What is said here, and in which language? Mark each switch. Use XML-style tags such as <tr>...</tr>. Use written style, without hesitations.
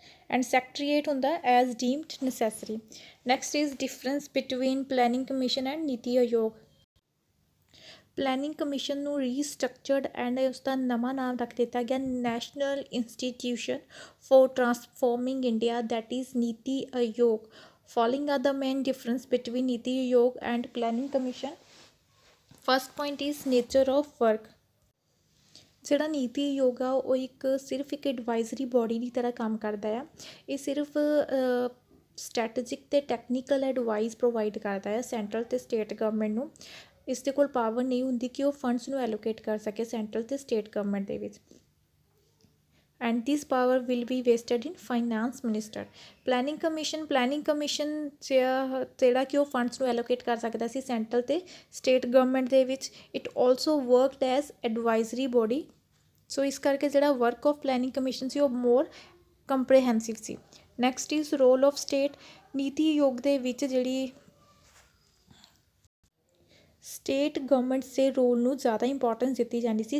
<en>And secretariat ਹੁੰਦਾ as deemed necessary. Next is difference between planning commission and NITI Aayog.</en> <pa>Planning commission ਨੂੰ ਰੀਸਟਰਕਚਰਡ and ਉਸਦਾ ਨਵਾਂ ਨਾਮ ਰੱਖ ਦਿੱਤਾ ਗਿਆ national institution for transforming India,</pa> <en>that is</en> <pa>ਨੀਤੀ ਆਯੋਗ।</pa> <en>Following are the main difference between NITI Aayog and planning commission. First point is nature of work.</en> <pa>ਜਿਹੜਾ ਨੀਤੀ ਆਯੋਗ ਆ ਉਹ ਸਿਰਫ ਇੱਕ ਐਡਵਾਈਜ਼ਰੀ ਬੋਡੀ ਦੀ ਤਰ੍ਹਾਂ ਕੰਮ ਕਰਦਾ ਆ। ਇਹ ਸਿਰਫ ਸਟ੍ਰੈਟੇਜਿਕ ਅਤੇ ਟੈਕਨੀਕਲ ਐਡਵਾਈਸ ਪ੍ਰੋਵਾਈਡ ਕਰਦਾ ਹੈ ਸੈਂਟਰਲ ਅਤੇ ਸਟੇਟ ਗਵਰਨਮੈਂਟ ਨੂੰ। ਇਸ ਦੇ ਕੋਲ ਪਾਵਰ ਨਹੀਂ ਹੁੰਦੀ ਕਿ ਉਹ ਫੰਡਸ ਨੂੰ ਐਲੋਕੇਟ ਕਰ ਸਕੇ ਸੈਂਟਰਲ ਅਤੇ ਸਟੇਟ ਗਵਰਨਮੈਂਟ ਦੇ ਵਿੱਚ।</pa> <en>and this power will be vested in finance minister.</en> <pa>planning commission ਜਿਹੜਾ ਕਿ ਉਹ ਫੰਡਸ ਨੂੰ ਐਲੋਕੇਟ ਕਰ ਸਕਦਾ ਸੀ ਸੈਂਟਰਲ ਤੇ ਸਟੇਟ ਗਵਰਨਮੈਂਟ ਦੇ ਵਿੱਚ।</pa> <en>It also worked as advisory body.</en> <pa>ਸੋ ਇਸ ਕਰਕੇ ਜਿਹੜਾ ਵਰਕ ਆਫ ਪਲੈਨਿੰਗ ਕਮਿਸ਼ਨ ਸੀ ਉਹ ਮੋਰ comprehensive ਸੀ।</pa> <en>Next is role of state.</en> <pa>ਨੀਤੀ ਆਯੋਗ ਦੇ ਵਿੱਚ ਜਿਹੜੀ ਸਟੇਟ ਗਵਰਨਮੈਂਟਸ ਦੇ ਰੋਲ ਨੂੰ ਜ਼ਿਆਦਾ ਇੰਪੋਰਟੈਂਸ ਦਿੱਤੀ ਜਾਂਦੀ ਸੀ।</pa>